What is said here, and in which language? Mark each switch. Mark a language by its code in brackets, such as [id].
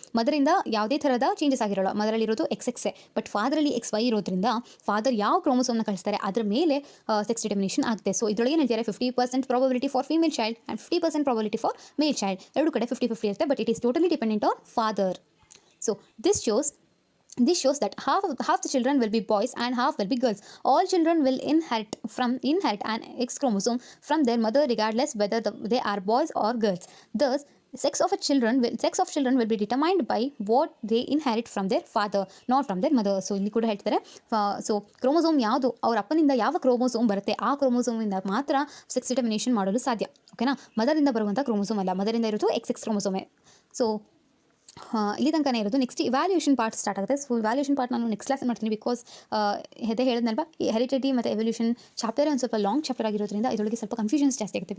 [kn] ಮದರಿಂದ ಯಾವುದೇ ಥರದ ಚೇಂಜಸ್ ಆಗಿರೋಲ್ಲ. ಮದರಲ್ಲಿರೋದು XX, ಬಟ್ ಫಾದರಲ್ಲಿ XY ಇರೋದ್ರಿಂದ ಫಾದರ್ ಯಾವ ಕ್ರೋಮೋಸೋಮ್ನ ಕಳಿಸ್ತಾರೆ ಅದರ ಮೇಲೆ ಸೆಕ್ಸ್ ಡಿಟರ್ಮಿನೇಷನ್ ಆಗುತ್ತೆ. [en] so [kn] ಇದರೊಳಗೆ ಹೇಳ್ತಾರೆ [en] 50% probability for female child and 50% probability for male child. [kn] ಎರಡು ಕಡೆ 50-50 ಇರುತ್ತೆ, [en] But it is totally dependent on father. So this shows that half the children will be boys and half will be girls. All children will inherit an X chromosome from their mother regardless whether they are boys or girls. Thus, sex of children will be determined by what they inherit from their father, not from their mother. [kn] So ಇಲ್ಲಿ ಕೂಡ ಹೇಳ್ತಾರೆ, so chromosome ಯಾವುದು ಅವ್ರ ಅಪ್ಪನಿಂದ ಯಾವ chromosome ಬರುತ್ತೆ ಆ ಕ್ರೋಮೋಸೋಮಿಂದ ಮಾತ್ರ sex determination ಮಾಡಲು ಸಾಧ್ಯ. ಓಕೆನಾ? ಮದರಿಂದ ಬರುವಂಥ ಕ್ರೋಮೋಸೋಮ್ ಅಲ್ಲ, ಮದರಿಂದ ಇರೋದು XX ಕ್ರೋಮೋಸೋಮೇ. ಸೊ ಇಲ್ಲಿ ತನಕನೇ ಇರೋದು. ನೆಕ್ಸ್ಟ್ ಇವ್ಯಾಲ್ಯೂಷನ್ ಪಾರ್ಟ್ ಸ್ಟಾರ್ಟ್ ಆಗುತ್ತೆ. ಸೊ ಇವ್ಯಾಲ್ಯೂಷನ್ ಪಾರ್ಟ್ ನಾನು ನೆಕ್ಸ್ಟ್ ಕ್ಲಾಸ್ ಮಾಡ್ತೀನಿ, ಬಿಕಾಸ್ ಅದೇ ಹೇಳಿದ್ನಲ್ವಾ, ಈ ಹೆರಿಡಿಟಿ ಮತ್ತು ಎವಲ್ಯೂಷನ್ ಚಾಪ್ಟರ್ ಒಂದು ಸ್ವಲ್ಪ ಲಾಂಗ್ ಚಾಪ್ಟರ್ ಆಗಿರೋದ್ರಿಂದ ಇದರೊಳಗೆ ಸ್ವಲ್ಪ ಕನ್ಫ್ಯೂಷನ್ಸ್ ಜಾಸ್ತಿ ಆಗುತ್ತೆ.